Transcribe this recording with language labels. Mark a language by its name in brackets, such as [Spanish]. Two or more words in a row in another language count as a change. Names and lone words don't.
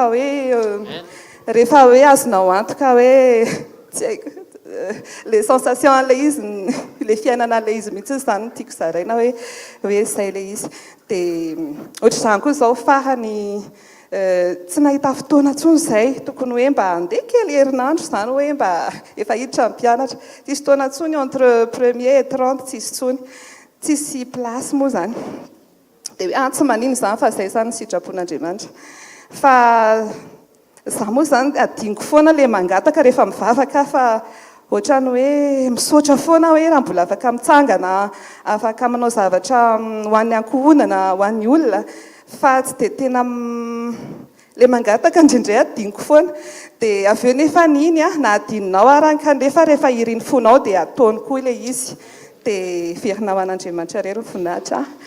[Malagasy] rehefa hoe azonao antoka hoe tsy haiko le sensation an'ilay izy le fiainana an'ilay izy mihitsy zany tiako zaraina hoe izay ilay izy dia ohatr'izany koa izao farany tsy nahita fotoana ntsony izay tokony hoe mba handeha kely herinandro zany hoe mba efa hiditra ny mpianatra tsisy fotoana ntsony [French] entre 1er et 30 [Malagasy] tsisy ntsony tsisy place moa zany dia hoe tsy manino zany fa izay zany sitrapon'Andriamanitra fa za moa zany adiniko foana le mangataka rehefa mivavaka fa ohatrany hoe misaotra foana hoe raha mbola afaka mitsangana afaka manao zavatra ho an'ny ankohonana ho an'ny olona fa tsy dia tena le mangataka indrindray adiniko foana dia avy eo nefa niny na adininao ary kanefa rehefa iriny fonao dia ataony koa ilay izy dia verina ho an'Andriamanitra rery ny voninahitra